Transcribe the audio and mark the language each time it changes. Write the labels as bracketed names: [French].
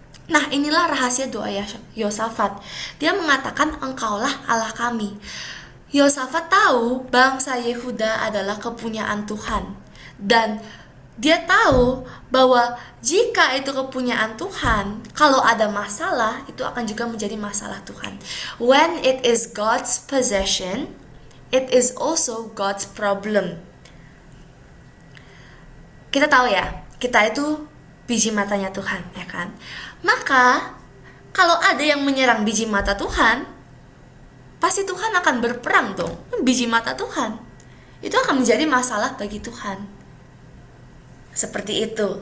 [Indonesian] Nah, inilah rahasia doa Yosafat. Dia mengatakan, engkaulah Allah kami. Yosafat tahu bangsa Yehuda adalah kepunyaan Tuhan. Dan dia tahu bahwa jika itu kepunyaan Tuhan, kalau ada masalah, itu akan juga menjadi masalah Tuhan. [English] When it is God's possession, it is also God's problem. [Indonesian] Kita tahu ya, kita itu biji matanya Tuhan, ya kan? Maka, kalau ada yang menyerang biji mata Tuhan, pasti Tuhan akan berperang dong. Biji mata Tuhan itu akan menjadi masalah bagi Tuhan. Seperti itu.